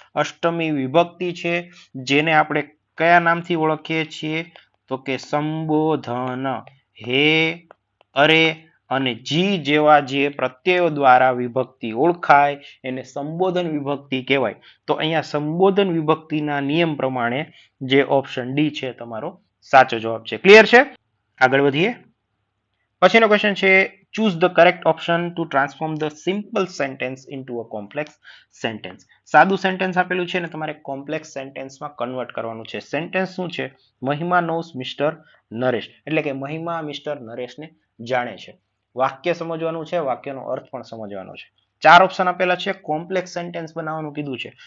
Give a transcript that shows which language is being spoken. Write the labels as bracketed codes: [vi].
[gu] અષ્ટમી વિભક્તિ છે, જેને આપણે કયા નામથી ઓળખીએ છીએ તો કે સંબોધન. હે, અરે અને જી જેવા જે પ્રત્યયો દ્વારા વિભક્તિ ઓળખાય એને સંબોધન વિભક્તિ કહેવાય. તો અહીંયા સંબોધન વિભક્તિના નિયમ પ્રમાણે જે ઓપ્શન ડી છે તમારો સાચો જવાબ છે. ક્લિયર છે? આગળ વધીએ. પછીનો ક્વેશ્ચન છે, [en] choose the correct option to transform the simple sentence into a complex sentence. [gu] સાદું સેન્ટેન્સ આપેલું છે ને તમારે કોમ્પ્લેક્સ સેન્ટેન્સમાં કન્વર્ટ કરવાનું છે. સેન્ટેન્સ શું છે? [en] Mahima knows mister Naresh, [gu] એટલે કે મહિમા મિસ્ટર નરેશને જાણે છે. વાક્ય સમજવાનું છે, વાક્યનો અર્થ પણ સમજવાનો છે. 4 ઓપ્શન આપેલા છે, કોમ્પ્લેક્સ સેન્ટેન્સ બનાવવાનું કીધું છે.